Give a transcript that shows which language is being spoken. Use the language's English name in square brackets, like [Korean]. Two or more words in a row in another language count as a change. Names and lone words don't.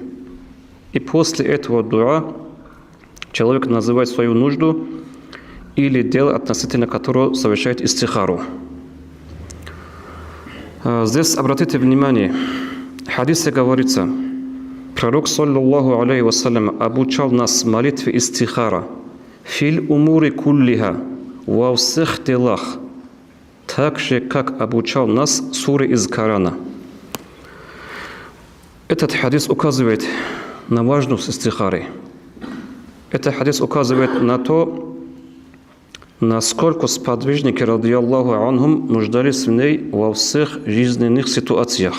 [Russian] И после этого дуа человек называет свою нужду или дело, относительно которого совершает истихару. Здесь обратите внимание, в хадисе говорится, пророк, [Arabic] صلى الله عليه وسلم, [Russian] обучал нас молитве истихара [Arabic] «في الأمور كلها» [Russian] во всех делах, так же, как обучал нас суре из Корана. Этот хадис указывает на важность истихары. Этот хадис указывает на то, насколько сподвижники, [Arabic] رضي الله عنهم, [Russian] нуждались в ней во всех жизненных ситуациях.